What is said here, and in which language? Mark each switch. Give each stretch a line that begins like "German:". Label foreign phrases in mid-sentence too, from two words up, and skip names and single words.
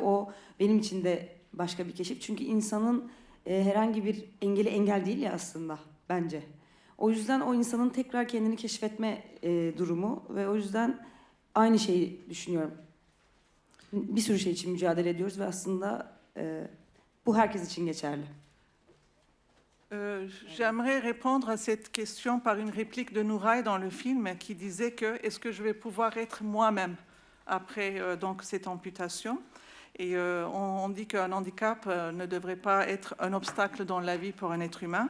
Turkish: O benim için de başka bir keşif. Çünkü insanın herhangi bir engeli engel değil ya aslında bence. O yüzden o insanın tekrar kendini keşfetme durumu ve o yüzden aynı şeyi düşünüyorum. Bir sürü şey için mücadele ediyoruz ve aslında bu herkes için geçerli.
French: J'aimerais répondre à cette question par une réplique de Nouray dans le film qui disait que est-ce que je vais pouvoir être moi-même après donc cette amputation? Et on dit qu'un handicap ne devrait pas être un obstacle dans la vie pour un être humain.